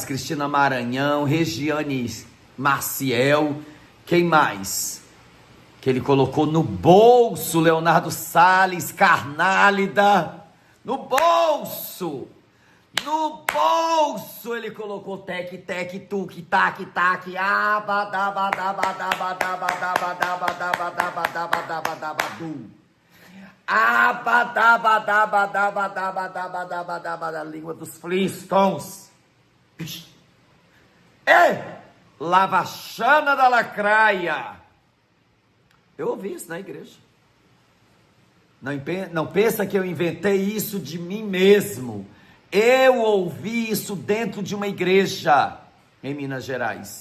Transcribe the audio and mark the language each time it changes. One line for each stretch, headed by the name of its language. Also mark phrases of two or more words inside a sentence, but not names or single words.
Portuguese: Cristina Maranhão, Regiane Maciel, quem mais? Que ele colocou no bolso, Leonardo Salles, Carnálida, no bolso ele colocou tec, tec, tuque, tac, tac, abadabadabadabadabadabadabadabadabadabadabadu, abadabadabadabadabadabadabadabadabada, língua dos Flintstones. É, Lavachana da Lacraia. Eu ouvi isso na igreja. Não pensa que eu inventei isso de mim mesmo. Eu ouvi isso dentro de uma igreja em Minas Gerais.